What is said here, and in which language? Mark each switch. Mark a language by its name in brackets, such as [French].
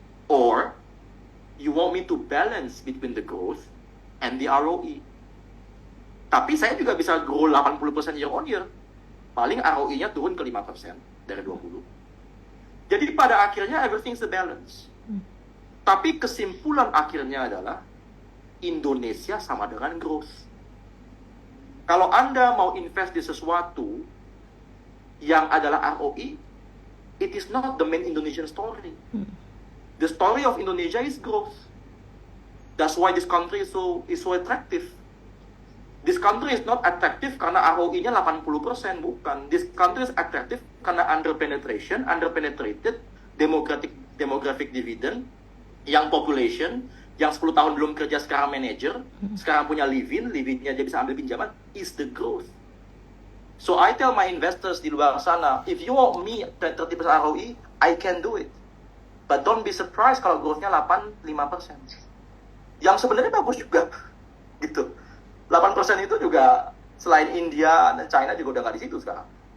[English] Or, you want me to balance between the growth and the ROE. [Indonesian] Tapi saya juga bisa grow 80% [English] year on year. [Indonesian] Paling ROE-nya turun ke 5% dari 20. Jadi pada akhirnya [English] everything's a balance. [Indonesian] Tapi kesimpulan akhirnya adalah Indonesia sama dengan growth. Kalau Anda mau invest di sesuatu yang adalah ROE, [English] it is not the main Indonesian story. The story of Indonesia is growth. That's why this country is so attractive. This country is not attractive [Indonesian] karena ROE-nya 80%, bukan. [English] This country is attractive [Indonesian] karena [English] underpenetrated, demographic dividend, young population, [Indonesian] yang 10 tahun belum kerja sekarang manager, sekarang punya live-in-nya dia bisa ambil pinjaman, [English] is the growth. So I tell my investors [Indonesian] di luar sana, [English] if you want me 30% ROE, I can do it. But don't be surprised [Indonesian] kalau growth-nya 5%. Yang sebenarnya bagus juga. Gitu. 8% itu juga selain India dan China juga udah nggak di situ sekarang.